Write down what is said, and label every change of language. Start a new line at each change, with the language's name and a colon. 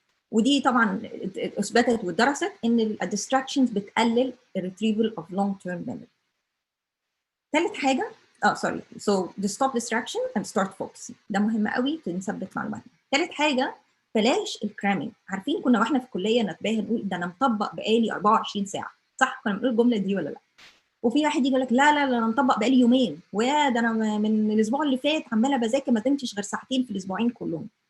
Arabic: ودي طبعا اثبتت ودرست ان
English: الديستراكشنز
Arabic: بتقلل
English: الريتريفل of long term memory.
Arabic: ثالث حاجه
English: so stop distraction and start focusing.
Arabic: ده مهم قوي نثبت معلوماتنا. ثالث حاجه بلاش الكرامينج. عارفين كنا واحنا في الكليه نتباهى نقول ده انا مطبق بقالي 24 ساعه، صح؟ كنا بنقول الجمله دي ولا لا؟ وفي واحد يجي يقول لك لا انا مطبق بقالي يومين، ويا ده انا من الاسبوع اللي فات عماله بذاكر ما نمتش غير ساعتين في الاسبوعين كلهم.